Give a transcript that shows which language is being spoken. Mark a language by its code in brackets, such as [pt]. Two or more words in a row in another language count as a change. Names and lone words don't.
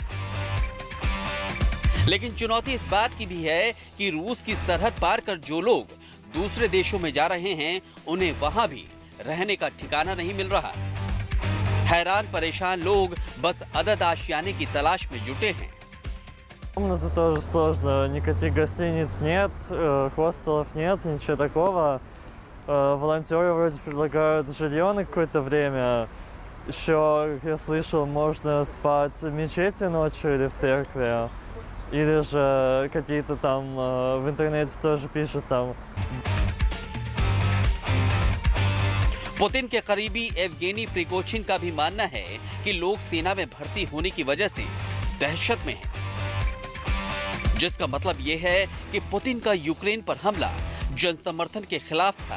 [hi] लेकिन चुनौती इस बात की भी है कि रूस की सरहद पार कर जो लोग दूसरे देशों में जा रहे हैं उन्हें वहां भी रहने का ठिकाना नहीं मिल रहा। हैरान परेशान लोग बस अदद आशियाने की तलाश में जुटे हैं। [ru] Комнаты тоже сложно, никаких гостиниц нет, хостелов нет, ничего такого. Волонтеры вроде предлагают жилье на какое-то время. Еще, как я слышал, можно спать в мечети ночью или в церкви. Или же какие-то там в интернете тоже пишут там. [hi] पुतिन के करीबी एवगेनी प्रिगोजिन का भी मानना है कि लोग सेना में भर्ती होने की वजह से दहशत में हैं, जिसका मतलब यह है कि पुतिन का यूक्रेन पर हमला जनसमर्थन के खिलाफ था।